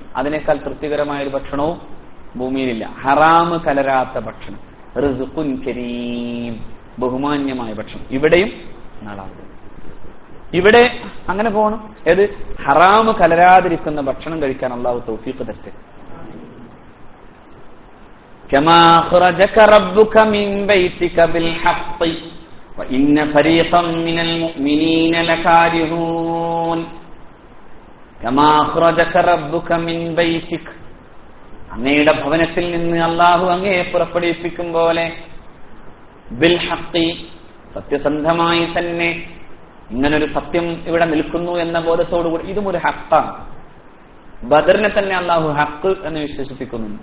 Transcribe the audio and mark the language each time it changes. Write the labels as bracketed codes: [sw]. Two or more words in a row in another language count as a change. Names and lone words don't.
[ml] അതിനേക്കാൾ തൃപ്തികരമായ ഒരു ഭക്ഷണവും ഭൂമിയിലില്ല. ഹറാം കലരാത്ത ഭക്ഷണം. [ar] رزق كريم, [ml] ബഹുമാന്യമായ ഭക്ഷണം. ഇവിടെയും നാളാകും. ഇവിടെ അങ്ങനെ പോകണം. ഏത്? ഹറാം കലരാതിരിക്കുന്ന ഭക്ഷണം കഴിക്കാൻ അള്ളാഹു തൗഫീഖ് തരട്ടെ. [ar] كما أخرجك ربك من بيتك بالحق وإن فريقا من المؤمنين لكارهون. كما أخرجك ربك من بيتك, [ml] അങ്ങയുടെ ഭവനത്തിൽ നിന്ന് അള്ളാഹു അങ്ങയെ പുറപ്പെടുവിപ്പിക്കും പോലെ, [ar] بالحق, [ml] സത്യസന്ധമായി തന്നെ. ഇങ്ങനൊരു സത്യം ഇവിടെ നിൽക്കുന്നു എന്ന ബോധത്തോടുകൂടി, ഇതും ഒരു ഹഖാണ്. ബദറിനെ തന്നെ അള്ളാഹു ഹഖ് എന്ന് വിശേഷിപ്പിക്കുന്നുണ്ട്.